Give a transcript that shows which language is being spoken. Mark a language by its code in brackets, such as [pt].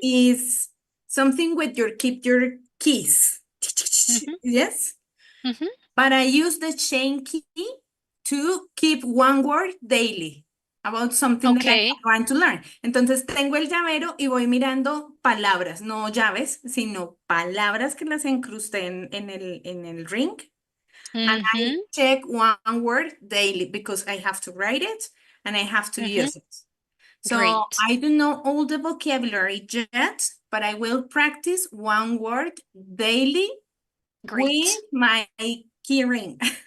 [en] is something with your keep your keys. Mhm. Yes, Mhm. but I use the chain key to keep one word daily about something that I Okay. want to learn. [es] Entonces tengo el llavero y voy mirando palabras, no llaves, sino palabras que las incrusté en el ring. [en] And I Mhm. check one word daily because I have to write it and I have to Mhm. use it. So Great. I don't know all the vocabulary yet, but I will practice one word daily with Great. my key ring.